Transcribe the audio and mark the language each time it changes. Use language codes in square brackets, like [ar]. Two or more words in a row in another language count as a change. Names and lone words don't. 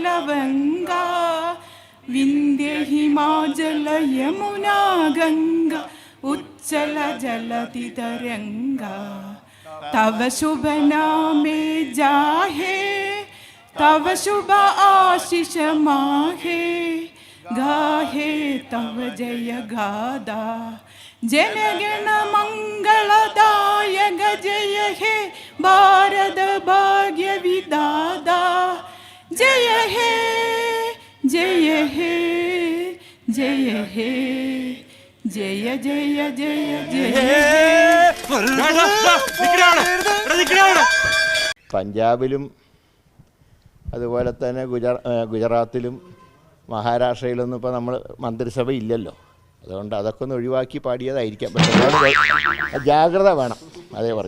[bn] বঙ্গ বিন্ধ্য হিমাচল যমুনা গঙ্গা উচ্ছল জলধি তরঙ্গ তব শুভ নামে জাগে তব শুভ আশিস মাগে গাহে তব জয় গাথা জনগণ মঙ্গলদায়ক জয় হে ভারত ভাগ্য বিধাতা জয় হে জয় হে জয় হে জয় জয় জয় জয় जय जय [ml] പഞ്ചാബിലും അതുപോലെ തന്നെ ഗുജറാത്തിലും മഹാരാഷ്ട്രയിലൊന്നും ഇപ്പോൾ നമ്മൾ മന്ത്രിസഭ ഇല്ലല്ലോ. അതുകൊണ്ട് അതൊക്കെ ഒന്ന് ഒഴിവാക്കി പാടിയതായിരിക്കാം. പക്ഷെ ജാഗ്രത വേണം. അതേ പറഞ്ഞു.